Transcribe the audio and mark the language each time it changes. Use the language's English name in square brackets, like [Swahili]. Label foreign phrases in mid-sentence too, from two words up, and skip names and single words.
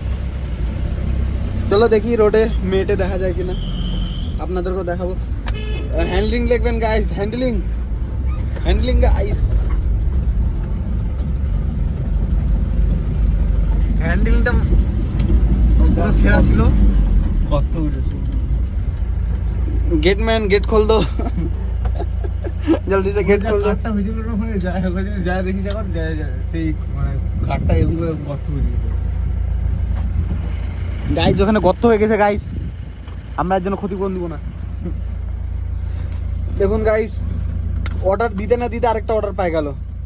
[Bangla] চলো দেখি রোডে মেয়েটে দেখা যায় কিনা, আপনাদেরকেও দেখাবো। হ্যান্ডলিং দেখবেন গাইস, [English] handling guys, [Bangla] হ্যান্ডলিংটা পুরো সেরা ছিল। কত উঠেছে [Hindi] गेटमैन गेट खोल दो जल्दी से गेट खोल दो। [Bangla] কাটটা হয়েছিল না, হয়ে যায় যায় দেখি যখন যায় সেই মানে কাটটা এগুলো কত উঠেছে গাইস ওখানে গর্ত হয়ে গেছে গাইস, আমরা এর জন্য ক্ষতিপূরণ দিব না। দেখুন গাইস, অর্ডার দিতে না দিতে আরেকটা অর্ডার পাই গেল।